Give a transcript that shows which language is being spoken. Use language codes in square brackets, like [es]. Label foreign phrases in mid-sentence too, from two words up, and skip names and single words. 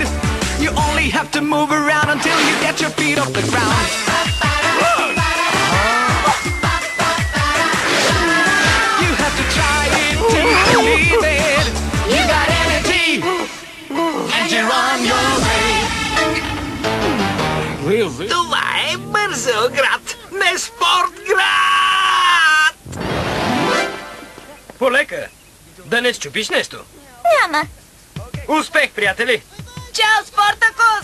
[en] You only have to move around until you get your feet off the ground. You have to try it to believe it. You got energy, and you're on your way. [bg] Това е Бързеоград, не Спортград! Полека! Да не счупиш нещо. Няма. Успех, приятели! Чао, Спартакус!